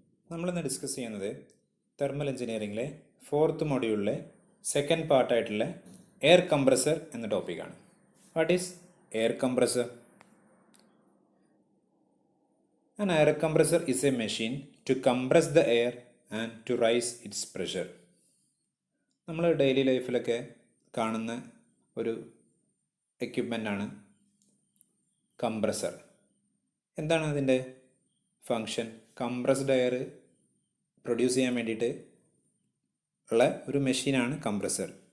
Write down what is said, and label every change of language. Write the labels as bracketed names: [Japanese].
[Malayalam] നമ്മളിന്ന് ഡിസ്കസ് ചെയ്യുന്നത് thermal എഞ്ചിനീയറിംഗിലെ 4th മൊഡ്യൂളിലെ second പാർട്ടായിട്ടുള്ള air compressor എന്ന ടോപ്പിക്കാണ്. [English] What is air compressor? An air compressor is a machine to compress the air and to raise its pressure. [Malayalam] നമ്മൾ daily ലൈഫിലൊക്കെ കാണുന്ന ഒരു എക്യുപ്മെൻ്റാണ് compressor. എന്താണ് അതിൻ്റെ ഫങ്ഷൻ? കംപ്രസ്ഡ് എയർ പ്രൊഡ്യൂസ് ചെയ്യാൻ വേണ്ടിയിട്ട് ഉള്ള ഒരു മെഷീനാണ് കംപ്രസർ.